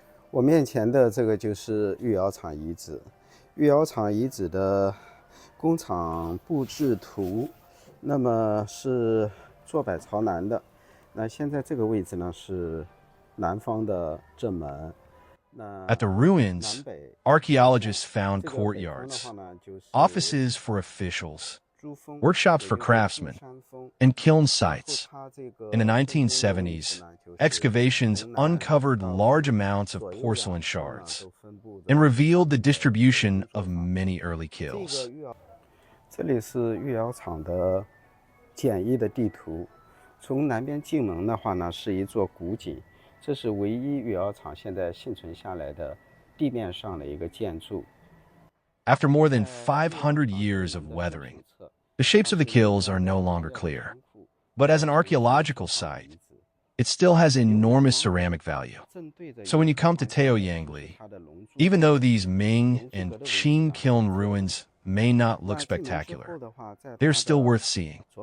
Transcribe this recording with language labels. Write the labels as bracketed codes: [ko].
[zh] 我面前的这个就是御窑厂遗址，御窑厂遗址的工厂布置图，那么是坐北朝南的。那现在这个位置呢是南方的正门。 [en] At the ruins, archaeologists found courtyards, offices for officials, workshops for craftsmen, and kiln sites. In the 1970s, excavations uncovered large amounts of porcelain shards and revealed the distribution of many early kilns. [zh] 这里是御窑厂的简易的地图。从南边进门的话呢，是一座古井。这是唯一御窑厂现在幸存下来的地面上的一个建筑。 [en] After more than 500 years of weathering, The shapes of the kilns are no longer clear, but as an archaeological site, it still has enormous ceramic value. So when you come to Taoyangli, even though these Ming and Qing kiln ruins may not look spectacular, they're still worth seeing.